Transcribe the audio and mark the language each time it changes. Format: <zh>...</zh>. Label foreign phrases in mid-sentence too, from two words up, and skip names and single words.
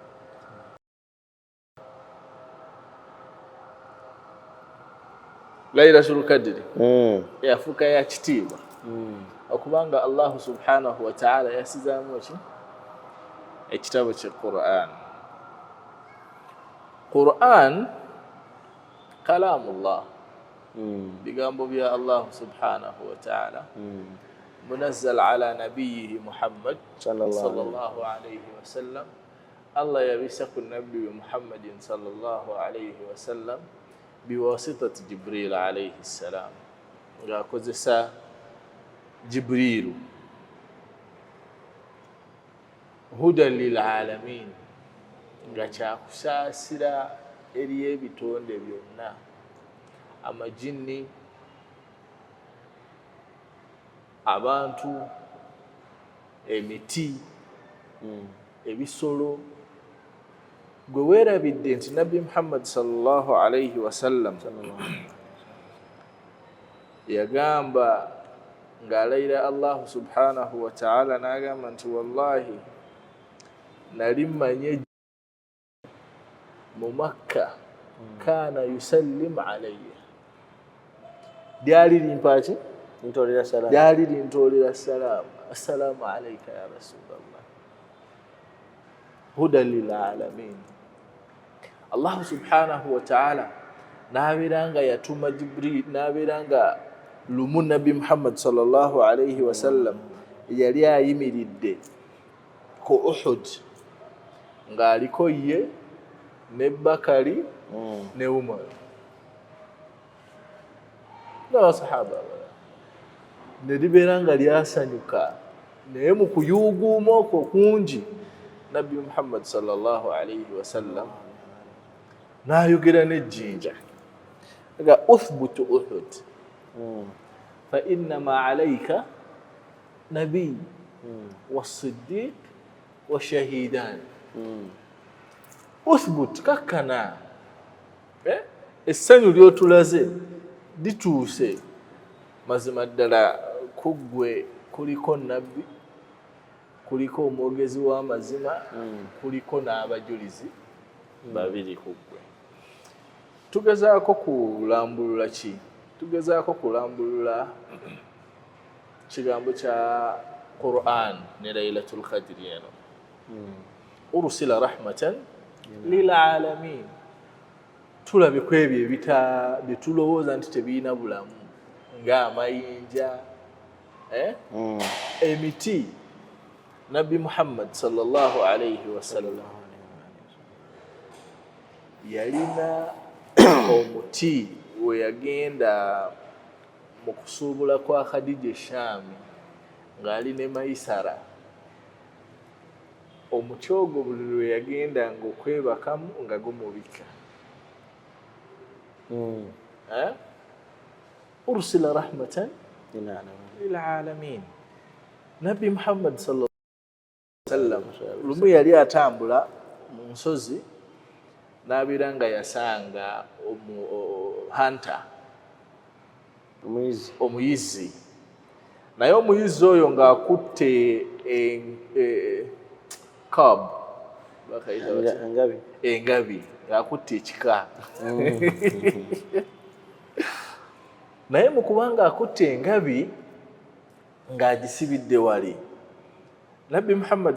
<lg>Laylatul Qadri yafuka ya kitiibwa okubanga</lg> <ar>الله سبحانه وتعالى</ar> <lg>yassizaamu ki? Ekitabo kya Qur'an. Qur'an kalamullah, bigambo bya</lg> <ar>الله سبحانه وتعالى، منزل على نبيه محمد صلى الله عليه وسلم.</ar> <lg>Allah yabisa ku nabbi Muhammadin</lg> <ar>صلى الله عليه وسلم</ar> <lg>biwasitati</lg> <ar>جبريل عليه السلام,</ar> <lg>ng'akozesa Jibrilu.</lg> <ar>هدى للعالمين,</ar> <lg>nga kyakusaasira eri ebitonde byonna, amajinni, abantu, emiti, ebisolo. Gwe weerabidde nti Nabbi Muhammad</lg> <ar>صلى الله عليه وسلم</ar> <lg>yagamba ng'alayira</lg> <ar>الله سبحانه وتعالى</ar> <lg>n'agamba nti wallahi nali mmanye mu Makka</lg> <ar>كان يسلم علي,</ar> <lg>lyali limpaki, lyali lintoolera salaamu,</lg> <ar>السلام عليك يا رسول الله، هدى للعالمين. الله سبحانه وتعالى</ar> <lg>n'abeera nga yatuma Jibril, n'abeera nga lumu Nabbi Muhammad</lg> <ar>صلى الله عليه وسلم</ar> <lg>yali ayimiridde ku Uhud ng'aliko ye ne Bakari ne Umar n'abasahaba ne libeera nga lyasanyuka, naye mu kuyuuguuma okwo kungi Nabbi Muhammad</lg> <ar>صلى الله عليه وسلم</ar> <lg>n'ayogera n'ejjinja nga</lg> <ar>اثبت أحد فإنما عليك نبي وصديق وشهيدان.</ar> <lg>Uthbut, kakkana, essanyu ly'otulaze lituuse. Mazima ddala ku ggwe kuliko nabbi, kuliko omwogezi w'amazima, kuliko n'abajulizi babiri ku ggwe. Tugezaako kulambulula ki? Tugezaako kulambulula kigambo kya Qur'an ne Laylatul Qadri eno.</lg> <ar>أرسل رحمة للعالمين.</ar> <lg>Tulabe ku ebyo bye tulowooza nti tebiina bulamu ng'amayinja, emiti. Nabbi Muhammad</lg> <ar>صلى الله عليه وسلم</ar> <lg>yalina omuti we yagenda mu kusuubula kwa Khadija Shami ng'ali ne Maisara. Omuti ogwo buli lwe yagendanga okwebakamu nga gumubika.</lg> <ar>أرسل رحمة للعالمين.</ar> <lg>Nabbi Muhammad</lg> <ar>صلى الله عليه وسلم</ar> <lg>lumu yali atambula mu nsozi n'abeera nga yasanga hunter omuyizzi naye omuyizzi oyo ng'akutte cab engabi ng'akutte ekika naye mu kubanga akutte engabi ng'agisibidde wali nabbi Muhammad</lg>